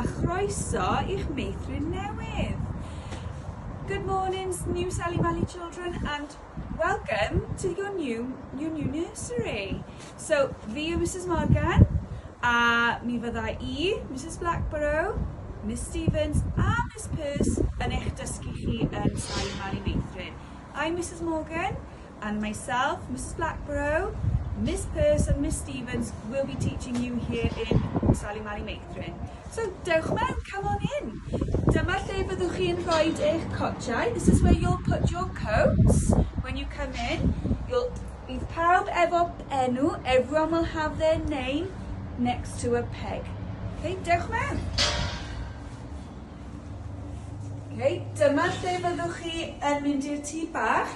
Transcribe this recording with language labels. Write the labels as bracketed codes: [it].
[cy] Croeso i'ch Meithrin newydd. [en] Good morning, new Sally Valley children, and welcome to your new nursery. [cy] So, fi yw Mrs Morgan, a mi fydda I, Mrs Blackborough, Miss Stevens a Miss Peirce yn eich dysgu chi yn Sally Valley Meithrin. [en] I'm Mrs Morgan, and myself, Mrs Blackborough, Miss Peirce and Miss Stevens will be teaching you here in Sally Valley Meithrin. [cy] So, dewch mewn, [en] come on in. [cy] Dyma lle byddwch chi'n rhoi eich cotiau. [en] This is where you'll put your coats when you come in. [cy] Bydd pawb efo enw, [en] everyone will have their name next to a peg. [cy] Okay, dewch mewn. Okay, dyma lle byddwch chi yn mynd i'r tŷ bach.